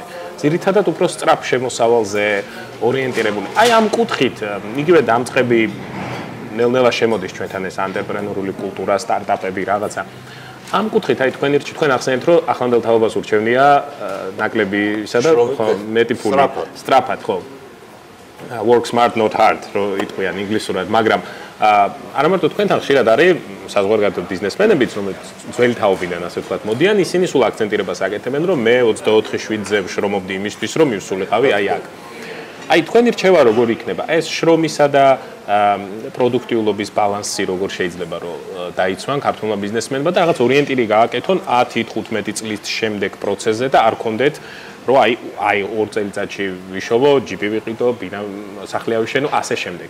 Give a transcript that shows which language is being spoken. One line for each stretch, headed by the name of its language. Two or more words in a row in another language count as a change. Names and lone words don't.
Georgian: ძირითადად უფრო სწრაფ შემოსავალზე ორიენტირებული. აი ამ კუთხით იგივე დამწყები ნელ-ნელა შემოდის ჩვენთან ეს ანტრეპრენორული კულტურა, სტარტაპები, რაღაცა. ამ კუთხით აი თქვენ ახსენეთ, რომ ახლანდელ თაობას ურჩევნია ნაკლებისა და ხო მეტი ფული სწრაფად, ხო.
English: Work smart not hard,
Georgian: რო იტყვიან ინგლისურად, მაგრამ არა მარტო თქვენთან ხშირად არის საზღვარგარეთ ბიზნესმენებიც, რომელიც ძველი თაობიდან ასე ვთქვათ, მოდიან, ისინი სულ აქცენტირებას აკეთებენ, რომ მე 24/7-ზე ვშრომობდი იმისთვის, რომ მივსულიყავი აი აქ. აი თქვენი რჩევა როგორ იქნება? ეს შრომისა და პროდუქტიულობის ბალანსი როგორ შეიძლება რომ დაიცვან ქართულმა ბიზნესმენებმა და რაღაც ორიენტირი გააკეთონ 10-15 წლის შემდეგ პროცესზე და არ კონდეთ რომ აი 2 წელიწადში ვიშოვო, ჯიპი ვიყიდო, სახლი ავიშენო, ასე შემდეგ.